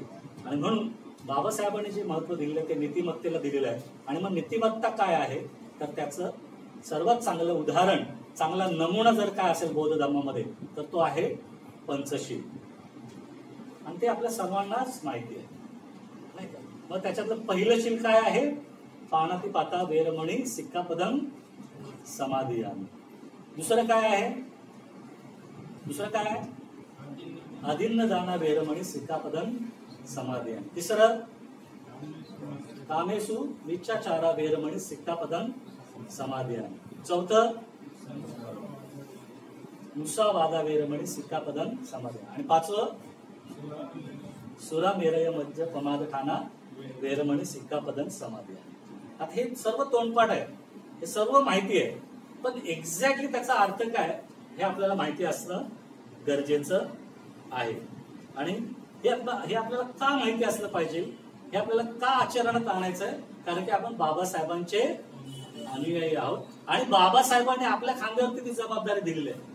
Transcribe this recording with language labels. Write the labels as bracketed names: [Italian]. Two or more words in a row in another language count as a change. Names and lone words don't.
[Marathi] आणि म्हणून बाबासाहेबांनी जे महत्व दिलेलं ते नीतिमत्तेला दिलेलं आहे. आणि मग नीतिमत्ता काय आहे तर त्याचं सर्वात चांगलं उदाहरण, चांगला नमुना जर काय असेल बौद्ध धर्मामध्ये तर तो आहे पंचशील. आणि ते आपल्या सर्वांनाच माहिती आहे, नाही का? मग त्याच्यातलं पहिलं शील काय आहे? [Pali] पाणातिपाता वेरमणी सिक्कापदम समाधियामी. [Marathi] दुसरं काय आहे? दुसरं काय आहे? [Pali] अदिन्न दाना वेरमणी सिक्कापदम समाधियामी. तिसरं कामेसु विचाचारा वेरमणी सिक्कापदम समाधियामी. चौथं मुसावादा वेरमणी सिक्कापदम समाधियामी. [Marathi] आणि पाचवं [Pali] सुरामेरय मज्ज पमाद ठाणा वेरमणी सिक्कापदम समाधियामी. [Marathi] आता हे सर्व तोंडपाठ आहे, हे सर्व माहिती आहे, पण एक्झॅक्टली त्याचा अर्थ काय हे आपल्याला माहिती असणं गरजेचं आहे. आणि हे आपल्याला का माहिती असलं पाहिजे, हे आपल्याला का आचरणात आणायचं आहे? कारण की आपण बाबासाहेबांचे अनुयायी आहोत आणि बाबासाहेबांनी आपल्या खांद्यावरती ती जबाबदारी दिलेली आहे.